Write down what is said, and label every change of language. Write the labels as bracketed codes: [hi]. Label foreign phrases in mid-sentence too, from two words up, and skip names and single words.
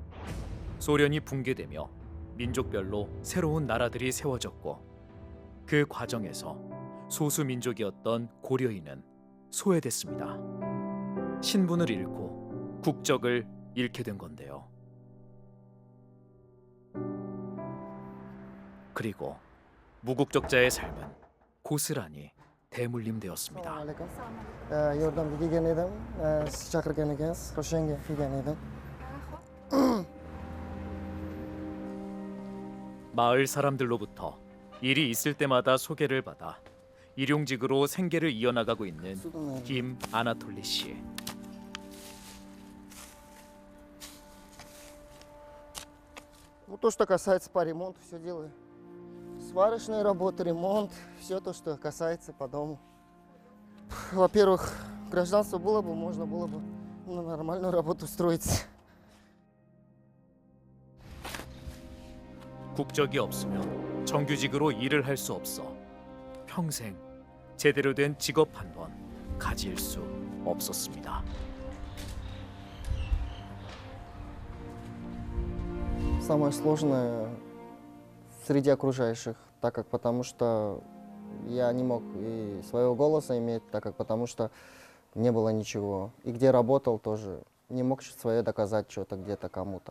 [ko] 소련이 붕괴되며 민족별로 새로운 나라들이 세워졌고 그 과정에서 소수 민족이었던 고려인은 소외됐습니다. 신분을 잃고 국적을 잃게 된 건데요. 그리고 무국적자의 삶은 고스란히 대물림되었습니다. [uz] Yordamga kelgan edim, siz chaqirgan ekansiz, o'shanga kelgan edim. [ko] 마을 사람들로부터 일이 있을 때마다 소개를 받아 일용직으로 생계를 이어나가고 있는 김 아나톨리 씨. [ru] Ну, то, что касается по ремонту, все делаю. Сварочные работы, ремонт, все то, что касается по дому. Во-первых, гражданство было бы, можно было бы на нормальную работу устроиться. [ko] 국적이 없으면 정규직으로 일을 할 수 없어 평생 제대로 된 직업 한 번 가질 수 없었습니다. [ru] Самое сложное среди окружающих, так как потому что я не мог и своего голоса иметь, так как потому что не было ничего. И где работал тоже, не мог свое доказать что-то где-то кому-то.